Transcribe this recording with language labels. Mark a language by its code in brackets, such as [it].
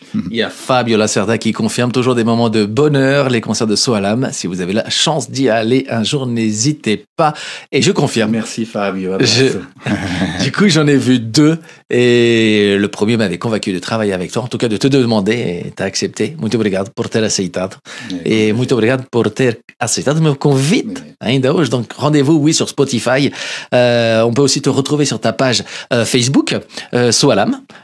[fr] Il y a Fabio Lacerda qui confirme toujours des moments de bonheur, les concerts de Soalam. Si vous avez la chance d'y aller un jour, n'hésitez pas. Et je confirme. Merci Fabio. Du coup, j'en ai vu 2 et le premier m'avait convaincu de travailler avec toi, en tout cas de te demander et t'as accepté. [pt] Muito obrigado por ter aceitado. Et muito obrigado por ter aceitado meu convite ainda hoje. [fr] Donc rendez-vous, oui, sur Spotify. On peut aussi te retrouver sur ta page Facebook, Soalam.